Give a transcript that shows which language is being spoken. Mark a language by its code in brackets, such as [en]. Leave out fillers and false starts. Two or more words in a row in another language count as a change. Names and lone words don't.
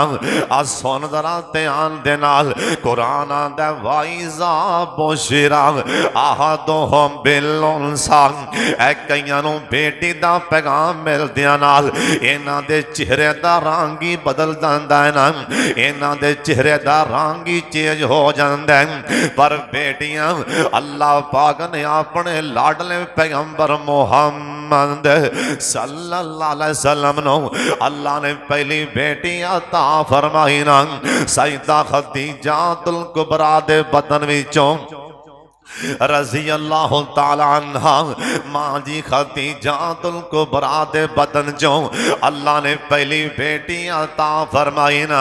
[pa] آ سن ذرا دھیان دے نال قرآن آندا [ar] وإذا بشر أحدهم بالأنثى [pa] اے کئیاں نوں بیٹی دا پیغام ملدیاں نال انہاں دے چہرے دا رنگ ہی بدل جاندا ہے نا انہاں دے چہرے دا رنگ ہی چینج ہو جاندا ہے. پر بیٹیاں اللہ پاک نے اپنے لاڈلے پیغمبر محمد [ar] صلى الله عليه وسلم [pa] نو اللہ نے پہلی بیٹی عطا فرمائی نا سیدہ خدیجۃ الکبریٰ دے بدن وچوں [ar] رضي الله تعالى عنها [pa] ماں جی خدیجۃ الکبریٰ دے بدن چوں اللہ نے پہلی بیٹی عطا فرمائی نا.